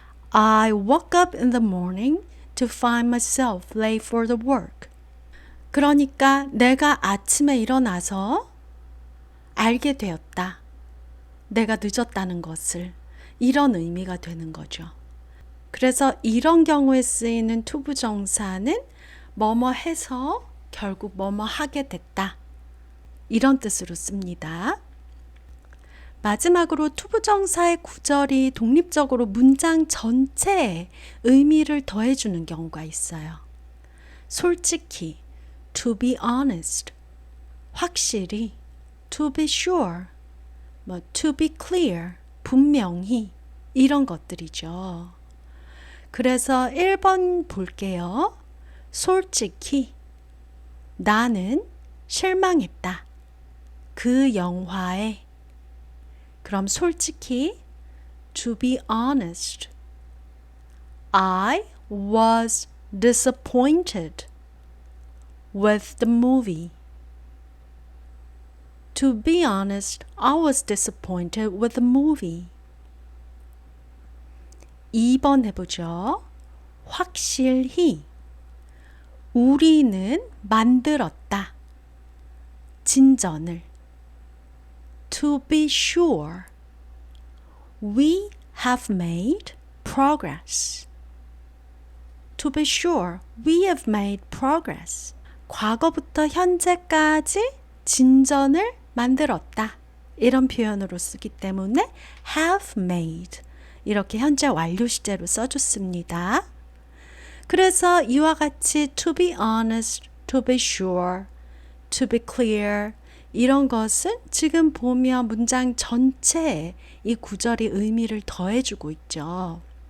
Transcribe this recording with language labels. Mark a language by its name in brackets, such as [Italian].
[English] I woke up in the morning to find myself late for the work. [Korean] 그러니까 내가 아침에 일어나서 알게 되었다. 내가 늦었다는 것을. 이런 의미가 되는 거죠. 그래서 이런 경우에 쓰이는 투부정사는 뭐뭐 해서 결국 뭐뭐 하게 됐다. 이런 뜻으로 씁니다. 마지막으로 투부정사의 구절이 독립적으로 문장 전체에 의미를 더해주는 경우가 있어요. 솔직히, [English] to be honest, [Korean] 확실히, [English] to be sure, to be clear, [Korean] 분명히 이런 것들이죠. 그래서 1번 볼게요. 솔직히, 나는 실망했다. 그 영화에. 그럼 솔직히 [English] to be honest, I was disappointed with the movie. To be honest, I was disappointed with the movie. [Korean] 2번 해보죠. 확실히 우리는 만들었다. 진전을. [English] To be sure, we have made progress. To be sure, we have made progress. [Korean] 과거부터 현재까지 진전을 만들었다. 이런 표현으로 쓰기 때문에 [English] have made. [Korean] 이렇게 현재 완료 시제로 써줬습니다. 그래서 이와 같이 [English] to be honest, to be sure, to be clear [Korean] 이런 것은 지금 보면 문장 전체에 이 구절이 의미를 더해주고 있죠.